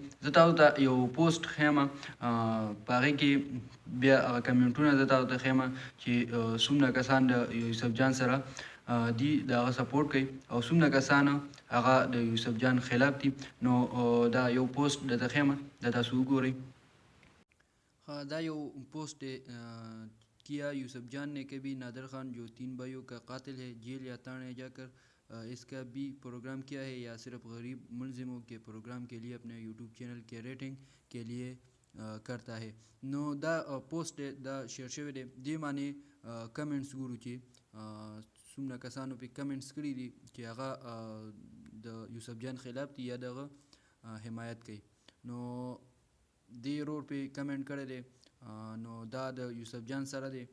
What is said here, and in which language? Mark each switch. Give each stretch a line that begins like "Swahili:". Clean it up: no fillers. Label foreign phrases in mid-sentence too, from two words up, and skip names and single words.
Pashto: زه تاسو ته یو پوسټ ښیم، په هغې کې بیا هغه کمنټونه زه تاسو ته ښیم چې څومره کسان د یوسف جان سره دي، د هغه سپورټ کوي او څومره کسان هغه د یوسف جان خلاف دي. نو دا یو پوسټ درته ښیم، دا تاسو وګورئ.
Urdu: دا یو پوسٹ ہے. کیا یوسف جان نے کبھی نادر خان جو 3 بھائیوں کا قاتل ہے جیل یا تانے جا کر اس کا بھی پروگرام کیا ہے یا صرف غریب ملزموں کے پروگرام کے لیے اپنے یوٹیوب چینل کے ریٹنگ کے لیے کرتا ہے.
Pashto: نو دا پوسٹ دا شیر شوی دی، دې باندې کمنټس ګورو چې څومره کسانو پې کمنټس کړي دي چې هغه د یوسف جان خلاف دي یا دغه حمایت کوي. نو دې ورور پې کمنټ کړی دی، نو دا د یوسف جان سره دی.